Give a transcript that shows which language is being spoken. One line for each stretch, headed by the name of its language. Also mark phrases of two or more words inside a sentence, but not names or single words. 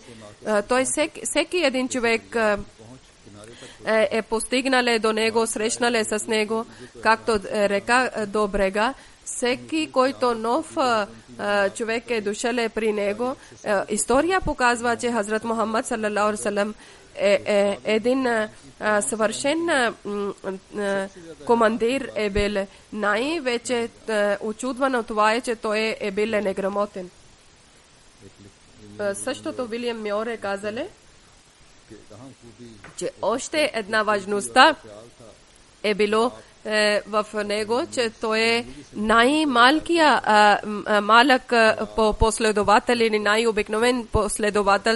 Bulgarian: Той всеки един човек е постигнале до него, срещнале с него, както река до брега. Всеки, който нов човек е дошъл при него, история показва, че Хазрат Мухаммад
Arabic: صلى الله عليه وسلم
Bulgarian: е един съвършен командир е бил. Най-вече очудвано това е, че той е бил неграмотен. Същото Вилиям Мьор е казале, че още една важността е било в него, че той е най-малкия малък последовател или най-обикновен последовател.